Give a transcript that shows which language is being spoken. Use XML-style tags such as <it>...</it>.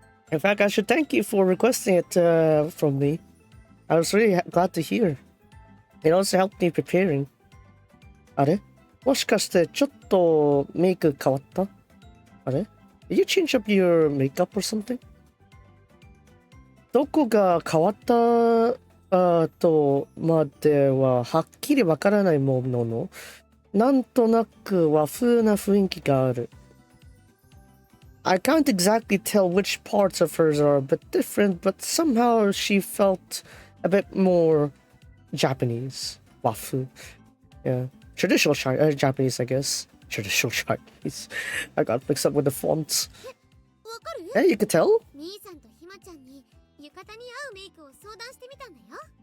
<en>In fact, I should thank you for requesting it from me. I was really glad to hear. It also helped me preparing.</en> <ja>あれ？もしかしてちょっとメイク変わった？あれ？</ja> <en>Did you change up your makeup or something?</en> <ja>どこが変わったとまでははっきりわからないものの、なんとなく和風な雰囲気がある。</ja> <en>I can't exactly tell which parts of hers are a bit different, but somehow she felt a bit more Japanese. Wafu. Yeah. Traditional Japanese, I guess. Should have showed Chinese. I got mixed up with the fonts.</en> <ja>わかる？</ja> <en>Hey, you can tell?</en> <ja>兄さんとひまちゃんに浴衣に合うメイクを相談してみたんだよ。</ja>